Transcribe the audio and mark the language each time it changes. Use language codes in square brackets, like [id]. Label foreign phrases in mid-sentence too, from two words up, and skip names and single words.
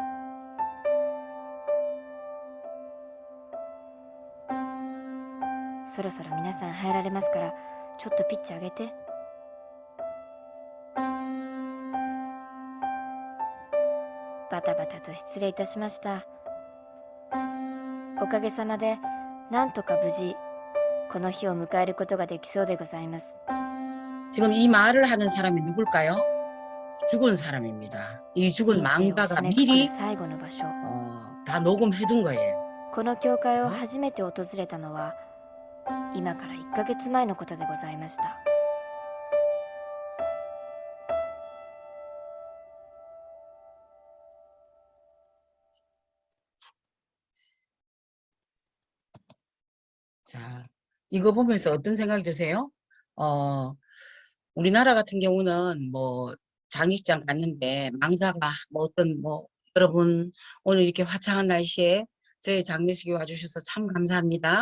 [ja] そろそろ皆さん入られますから、ちょっとピッチ上げて。バタバタと失礼いたしました。おかげさまでなんとか無事この日を迎えることができそうでございます。 [ko] 지금 이 말을 하는 사람이 누굴까요? 죽은 사람입니다. 이 죽은 [ja] 人生を [ko] 망자가 [ja] 締めくくる [ko] 미리 [ja] 最後の場所。 [ko] 다 녹음해둔 거예요. [ja] この教会を初めて訪れたのは今から1ヶ月前のことでございました。 [ko] 자, 이거 보면서 어떤 생각이 드세요? 우리나라 같은 경우는 뭐 장례식장 갔는데 망자가 뭐 어떤 뭐 여러분 오늘 이렇게 화창한 날씨에 저희 장례식에 와주셔서 참 감사합니다.